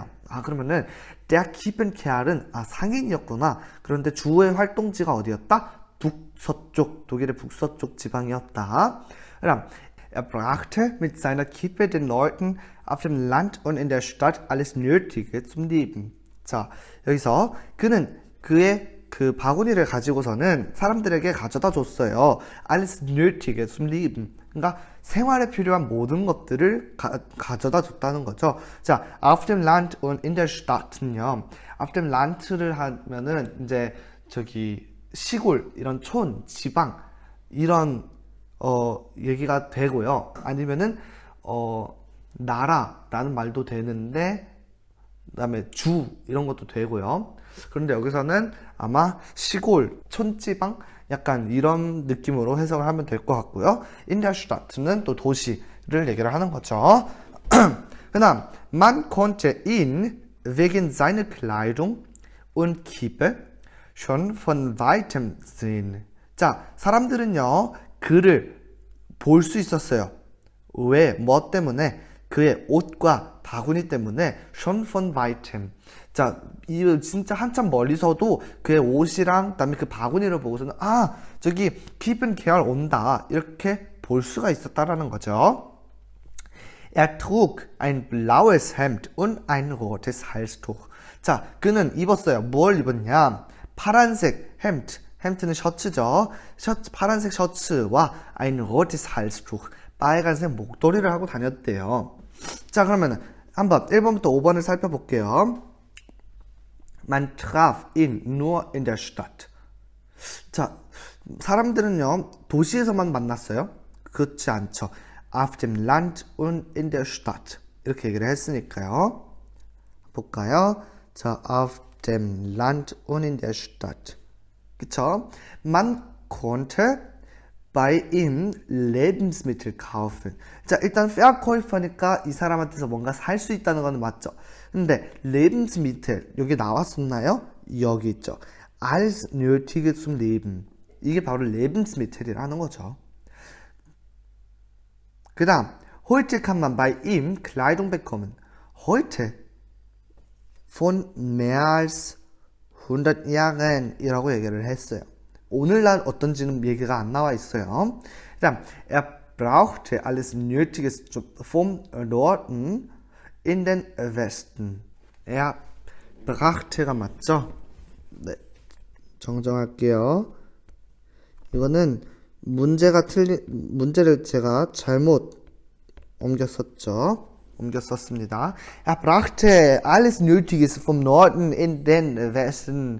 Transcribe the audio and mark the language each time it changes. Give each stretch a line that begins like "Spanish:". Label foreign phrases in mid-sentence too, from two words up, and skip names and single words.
Korean: 아 그러면은 der Kiepenkerl은 상인이었구나. 그런데 주의 활동지가 어디였다? 북서쪽 독일의 북서쪽 지방이었다.
German: 그럼 Er brachte mit seiner Kippe den Leuten auf dem Land und in der Stadt alles Nötige zum Leben.
Korean: 자, 여기서 그는 그의 그 바구니를 가지고서는 사람들에게 가져다 줬어요.
German: Alles Nötige zum Leben.
Korean: 그러니까 생활에 필요한 모든 것들을 가져다 줬다는 거죠. 자,
German: auf dem Land und in der Stadt는요.
Korean: auf dem Land를 하면은 이제 저기 시골, 이런 촌, 지방 이런 얘기가 되고요. 아니면은 나라라는 말도 되는데 그다음에 주 이런 것도 되고요. 그런데 여기서는 아마 시골, 촌지방 약간 이런 느낌으로 해석을 하면 될 것 같고요.
German: In der Stadt
Korean: 는 또 도시를 얘기를 하는 거죠.
German: 그다음 man konnte ihn wegen seiner Kleidung und Kippe schon von weitem sehen.
Korean: 자, 사람들은요. 그를 볼 수 있었어요. 왜? 뭐 때문에? 그의 옷과 바구니 때문에
German: schon von weitem.
Korean: 자, 이 진짜 한참 멀리서도 그의 옷이랑 그다음에 그 바구니를 보고서는 저기 Kiepenkerl 온다. 이렇게 볼 수가 있었다라는 거죠.
German: Er trug ein blaues Hemd und ein rotes Halstuch.
Korean: 자, 그는 입었어요. 뭘 입었냐? 파란색 햄트. 햄트는 셔츠죠. 파란색 셔츠와
German: ein rotes Halstuch.
Korean: 빨간색 목도리를 하고 다녔대요. 자, 그러면 한번 1번부터 5번을 살펴볼게요.
German: Man traf ihn nur in der Stadt.
Korean: 자, 사람들은요, 도시에서만 만났어요? 그렇지 않죠.
German: Auf dem Land und in der Stadt.
Korean: 이렇게 얘기를 했으니까요. 볼까요? 자,
German: auf dem Land und in der Stadt.
Korean: 그쵸?
German: Man konnte bei ihm Lebensmittel kaufen.
Korean: 자, 일단 Verkäufer니까 이 사람한테서 뭔가 살 수 있다는 건 맞죠. 근데 Lebensmittel 여기 나왔었나요? 여기 있죠.
German: Alles Nötige zum Leben.
Korean: 이게 바로 Lebensmittel이라는 거죠. 그 다음
German: Heute kann man bei ihm Kleidung bekommen. Heute von mehr als 100 Jahren
Korean: 이라고 얘기를 했어요. 오늘날 어떤지는 얘기가 안 나와 있어요.
German: 그다음 er brauchte alles Nötiges vom Norden in den Westen. er brauchte
Korean: 가 맞죠? 네, 정정할게요. 이거는 문제를 제가 잘못 옮겼었습니다.
German: Er brachte alles Nötiges vom Norden in den Westen.